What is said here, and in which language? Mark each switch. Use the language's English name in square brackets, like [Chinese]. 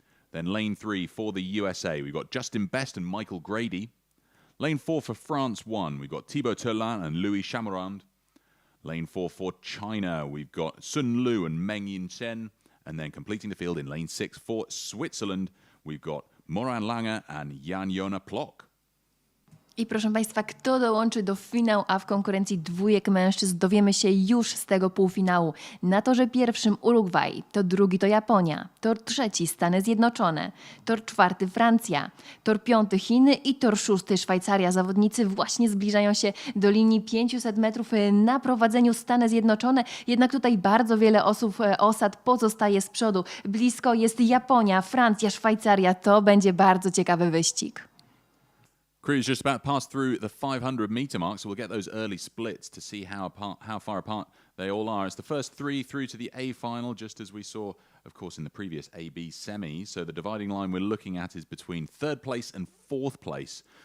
[English] Then lane 3 for the USA, we've got Justin Best and Michael Grady. Lane 4 for France 1, we've got Thibaut Turlin and Louis Chamarand. Lane 4 for China, we've got Sun Lu and Meng Yin Chen. And then completing the field in lane 6 for Switzerland, we've got Moran Lange and Jan-Jona Plock. [Polish] I proszę Państwa, kto dołączy do finału A w konkurencji dwójek mężczyzn, dowiemy się już z tego półfinału. Na torze pierwszym Urugwaj, tor drugi to Japonia, tor trzeci Stany Zjednoczone, tor czwarty Francja, tor piąty Chiny i tor szósty Szwajcaria. Zawodnicy właśnie zbliżają się do linii 500 metrów na prowadzeniu Stany Zjednoczone, jednak tutaj bardzo wiele osad pozostaje z przodu. Blisko jest Japonia, Francja, Szwajcaria. To będzie bardzo ciekawy wyścig. [English] Crew's just about passed through the 500-meter mark, so we'll get those early splits to see how far apart they all are. It's the first three through to the A final, just as we saw, of course, in the previous AB semi. So the dividing line we're looking at is between third place and fourth place.